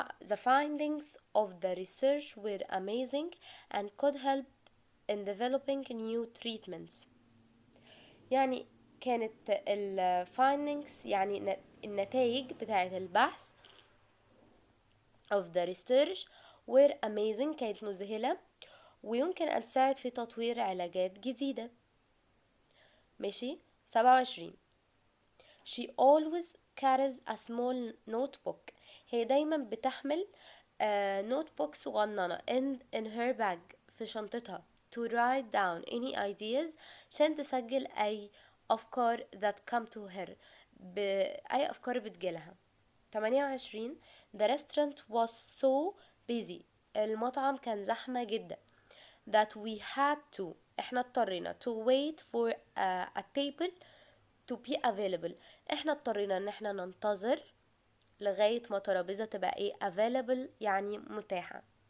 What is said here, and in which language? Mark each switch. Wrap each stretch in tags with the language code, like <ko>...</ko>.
<en>The findings of the research were amazing and could help in developing new treatments.</en> <ar>يعني كانت ال findings يعني النتائج بتاعة البحث</ar> <en>of the research were amazing</en> <ar>كانت مذهلة ويمكن أن تساعد في تطوير علاجات جديدة. ماشي. 27.</ar> <en>She always carries a small notebook.</en> <ar>هي دايما بتحمل notebook صغننة</ar> <en>in her bag</en> <ar>في شنطتها</ar> <en>to write down any ideas</en> <ar>عشان تسجل أي أفكار</ar> <en>that come to her</en> <ar>أي أفكار بتجيلها. 28.</ar> <en>The restaurant was so busy.</en> <ar>المطعم كان زحمة جدا</ar> <en>that we had to</en> <ar>احنا اضطرينا</ar> <en>to wait for a table to be available.</en> <ar>احنا اضطرينا ان احنا ننتظر لغاية ما ترابيزة تبقى ايه available يعني متاحة.</ar>